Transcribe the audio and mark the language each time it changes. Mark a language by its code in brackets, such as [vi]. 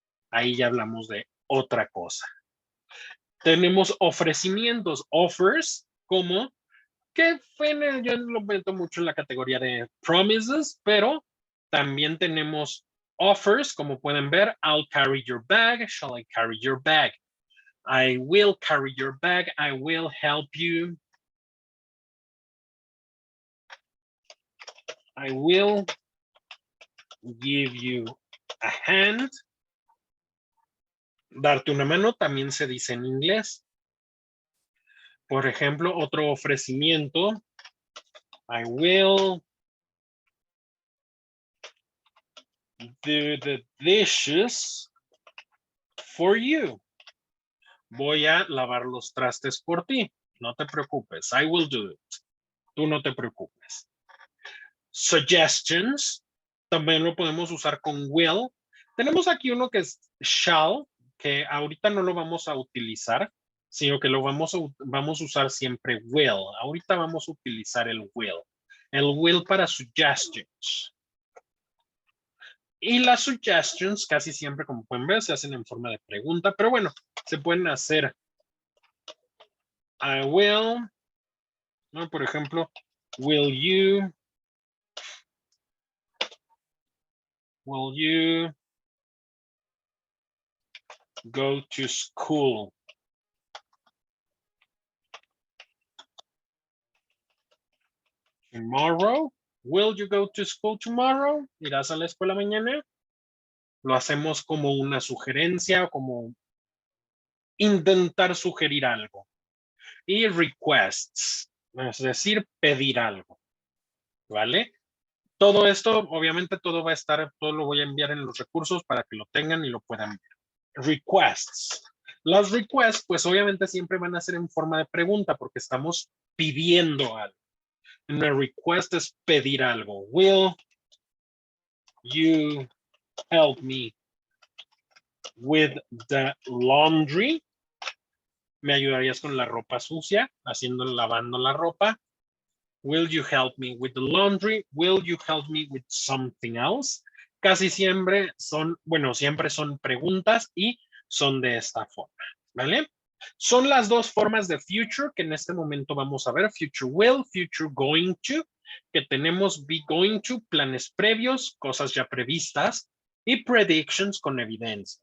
[es] Ahí ya hablamos de otra cosa. Tenemos ofrecimientos, offers, como que yo lo meto mucho en la categoría de promises, pero también tenemos offers, como pueden ver, [en] I'll carry your bag, shall I carry your bag? I will carry your bag, I will help you. I will give you a hand. [es] Darte una mano también se dice en inglés. Por ejemplo, otro ofrecimiento. [en] I will do the dishes for you. [es] Voy a lavar los trastes por ti. No te preocupes. [en] I will do it. [es] Tú no te preocupes. Suggestions. También lo podemos usar con will. Tenemos aquí uno que es shall, que ahorita no lo vamos a utilizar, sino que lo vamos a usar siempre will. Ahorita vamos a utilizar el will. El will para suggestions. Y las suggestions casi siempre, como pueden ver, se hacen en forma de pregunta, pero bueno, se pueden hacer I will, ¿no? Por ejemplo, [en] will you go to school? Tomorrow? Will you go to school tomorrow? [es] ¿Irás a la escuela mañana? Lo hacemos como una sugerencia, como intentar sugerir algo. Y requests, es decir, pedir algo. ¿Vale? Todo esto, obviamente, todo va a estar, todo lo voy a enviar en los recursos para que lo tengan y lo puedan ver. Requests. Las requests, pues obviamente siempre van a ser en forma de pregunta porque estamos pidiendo algo. Una request es pedir algo. [en] Will you help me with the laundry? [es] ¿Me ayudarías con la ropa sucia? Lavando la ropa. [en] Will you help me with the laundry? Will you help me with something else? [es] Casi siempre son, bueno, siempre son preguntas y son de esta forma, ¿vale? Son las dos formas de future que en este momento vamos a ver. Future will, future going to, que tenemos be going to, planes previos, cosas ya previstas, y predictions con evidencia.